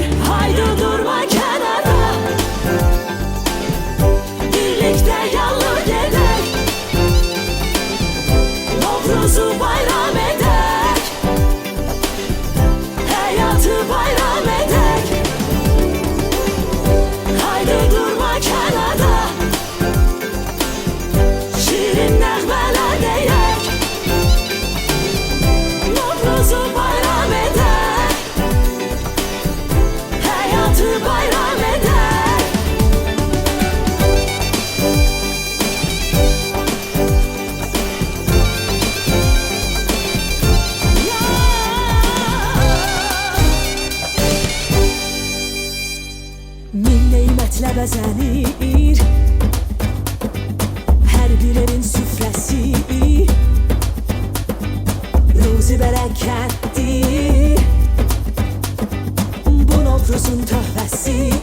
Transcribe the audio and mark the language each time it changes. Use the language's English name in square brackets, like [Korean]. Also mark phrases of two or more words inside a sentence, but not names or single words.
[Turkish] Haydi durma kenara, birlikte yallı gedek, Novruzu bayram edek, hayatı bayram edek. Haydi durma kenara, [Azerbaijani] şirin nəğmələr deyək, Novruzu bayram edək, hayatı bayram edək. Min neymətlə bəzənir hər bir evin süfrəsi, ruzi bərəkətdir bu Novruzun töhfəsi.